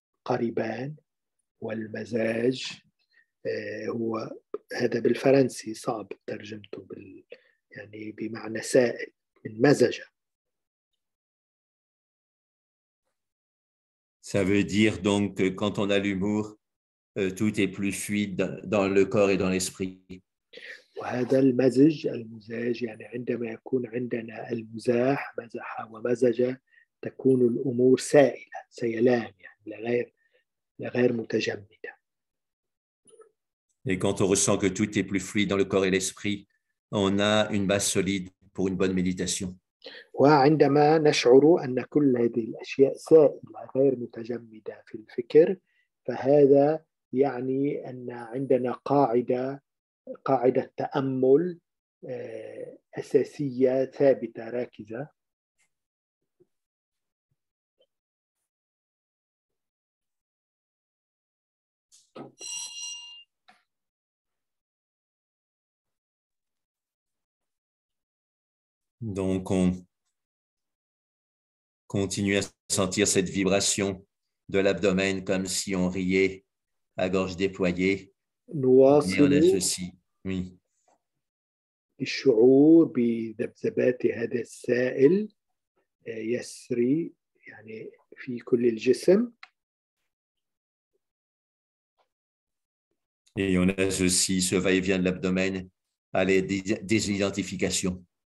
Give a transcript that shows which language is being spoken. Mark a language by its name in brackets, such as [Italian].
[Arabic] قريبان والمزاج هو هذا بالفرنسي صعب ترجمته يعني بمعنى سائل من مزج. [French] Ça veut dire donc que quand on a l'humour, tout est plus fluide dans le corps et dans l'esprit. [Arabic] وهذا المزاج يعني عندما يكون عندنا المزاح مزح ومزج تكون الأمور سائلة سيلان يعني غير متجمدة. [French] Et quand on ressent que tout est plus fluide dans le corps et l'esprit, on a une base solide pour une bonne méditation. [Arabic] وعندما نشعر أن كل هذه الأشياء سائلة غير متجمدة في الفكر فهذا يعني أن عندنا قاعدة تأمل أساسية ثابتة راكزة. [French] Donc, on continue à sentir cette vibration de l'abdomen comme si on riait à gorge déployée. Et on a ceci. Oui. [Arabic] الشعور بذبذبات هذا السائل يسري يعني في كل الجسم. [French] Et on a ceci, ce va-et-vient de l'abdomen à la désidentification.